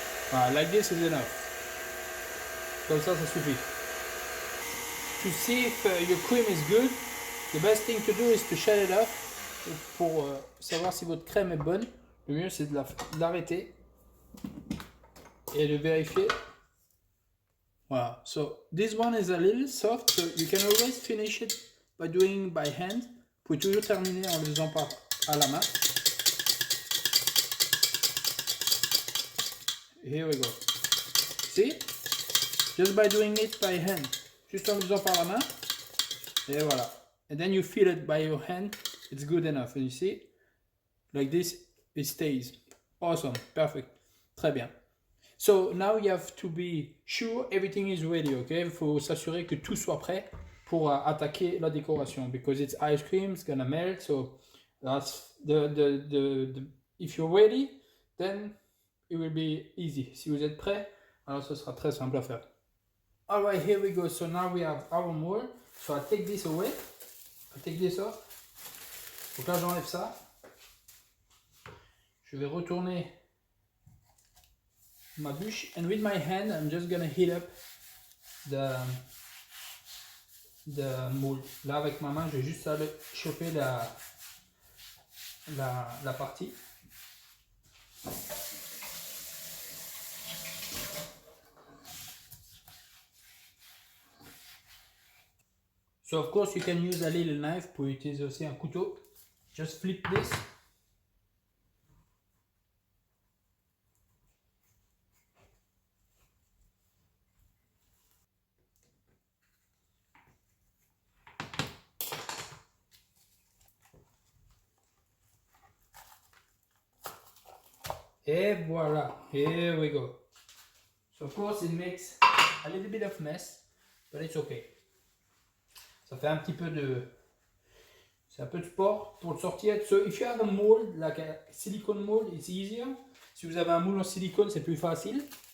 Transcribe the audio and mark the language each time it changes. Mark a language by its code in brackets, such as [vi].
[en] Voilà, like this is enough. [fr] Comme ça suffit. [en] To see if your cream is good, the best thing to do is to shut it off. [fr] Pour savoir si votre crème est bonne, le mieux c'est de l'arrêter et de vérifier. Voilà. [en] So this one is a little soft, so you can always finish it by doing by hand. [fr] Vous pouvez toujours terminer en le faisant à la main. [en] Here we go. See? Just by doing it by hand. [fr] Juste en le faisant par la main. Et voilà. [en] And then you feel it by your hand. It's good enough. And you see? Like this, it stays. Awesome. Perfect. [fr] Très bien. [en] So now you have to be sure everything is ready, okay? [fr] Il faut s'assurer que tout soit prêt pour attaquer la décoration. [en] Because it's ice cream, it's gonna melt. So that's if you're ready, then it will be easy. [fr] Si vous êtes prêt, alors ce sera très simple à faire. [en] Alright, here we go. So now we have our mold. So I take this away. I take this off. [fr] Donc là j'enlève ça. Je vais retourner ma bûche. [en] And with my hand, I'm just gonna heat up the mold. [fr] Là avec ma main, je vais juste chauffer la partie. [en] So of course you can use a little knife. [fr] Vous pouvez utiliser aussi un couteau. [en] Just flip this. [fr] Et voilà. [en] Here we go. So of course it makes a little bit of mess, but it's okay. [fr] Ça fait un petit peu de... C'est un peu de sport pour le sortir. [en] So if you have a mold, like a silicone mold, it's easier. [fr] Si vous avez un moule en silicone, c'est plus facile.